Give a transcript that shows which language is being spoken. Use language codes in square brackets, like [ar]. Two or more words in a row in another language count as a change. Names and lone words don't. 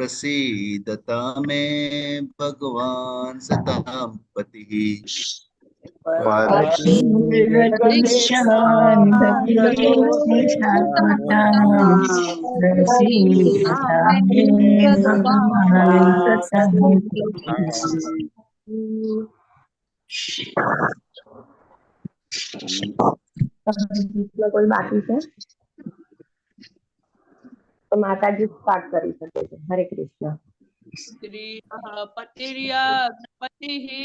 [sa] प्रसीदतां मे भगवान् सतां पतिः शाश्वताम् प्रसीदतां मे भगवान् सतां [gu] કોઈ બાકી છે તો માતાજી સ્ટાર્ટ કરી શકે છે. હરે કૃષ્ણ. [sa] श्रियः पतिर्यज्ञपतिः